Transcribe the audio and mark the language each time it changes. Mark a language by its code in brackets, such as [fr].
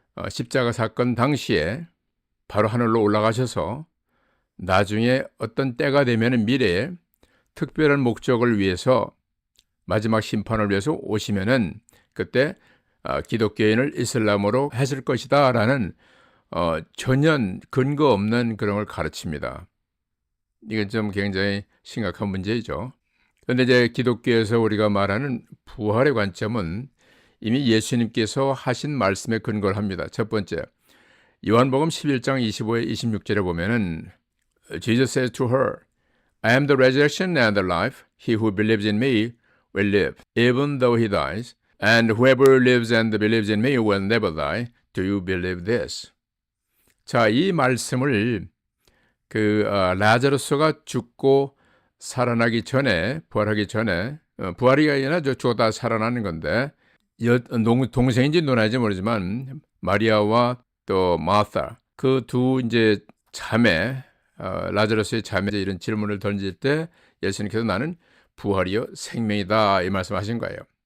[ko] 십자가 사건 당시에 바로 하늘로 올라가셔서 나중에 어떤 때가 되면 미래에 특별한 목적을 위해서 마지막 심판을 위해서 오시면은 그때 기독교인을 이슬람으로 하실 것이다 라는 전혀 근거 없는 그런 걸 가르칩니다. 이건 좀 굉장히 심각한 문제이죠. 그런데 이제 기독교에서 우리가 말하는 부활의 관점은 이미 예수님께서 하신 말씀에 근거를 합니다. 첫 번째, 요한복음 11장 25에 26절에 보면은 [en] Jesus says to her, I am the resurrection and the life. He who believes in me will live, even though he dies. And whoever lives and believes in me will never die. Do you believe this? [ko] 자, 이 말씀을 라자루스가 죽고 살아나기 전에, 부활하기 전에, 부활이 아니라 죽었다 살아나는 건데, 동생인지 누나인지 모르지만 마리아와 또 마타 그 두 이제 자매 라자루스의 자매 이런 질문을 던질 때 예수님께서 나는 부활이요 생명이다 이 말씀하신 거예요.